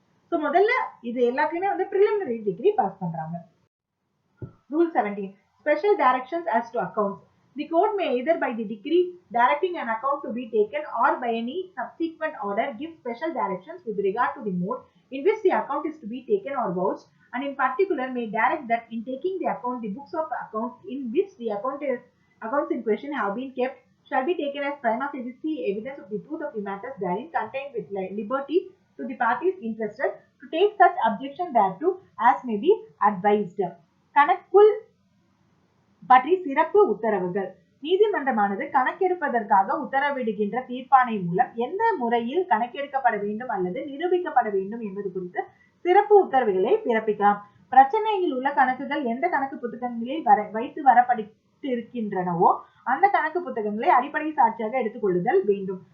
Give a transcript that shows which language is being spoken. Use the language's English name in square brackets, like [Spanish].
[Tamil] So முதல்ல இது எல்லாத்தையுமே வந்து பிரிலிமினரி டிகிரி பாஸ் பண்றாங்க. [English] Rule 17. Special directions as to accounts. The court may either by the decree directing an account to be taken or by any subsequent order give special directions with regard to the mode in which the account is to be taken or vouched, and in particular may direct that in taking the account, the books of account in which the accounts in question have been kept shall be taken as prima facie evidence of the truth of the matters therein contained, with liberty to the parties interested to take such objection thereto as may be advised. [Tamil] கணக்குள் பற்றி சிறப்பு உத்தரவுகள். நீதிமன்றமானது கணக்கெடுப்பதற்காக உத்தரவிடுகின்ற தீர்ப்பாணை மூலம் எந்த முறையில் கணக்கெடுக்கப்பட வேண்டும் அல்லது நிரூபிக்கப்பட வேண்டும் என்பது குறித்து சிறப்பு உத்தரவுகளை பிறப்பிக்கலாம். பிரச்சனையில் உள்ள கணக்குகள் எந்த கணக்கு புத்தகங்களில் வைத்து வரப்பட்டு இருக்கின்றனவோ அந்த கணக்கு புத்தகங்களை அடிப்படை சாட்சியாக எடுத்துக்கொள்ளுதல் வேண்டும்.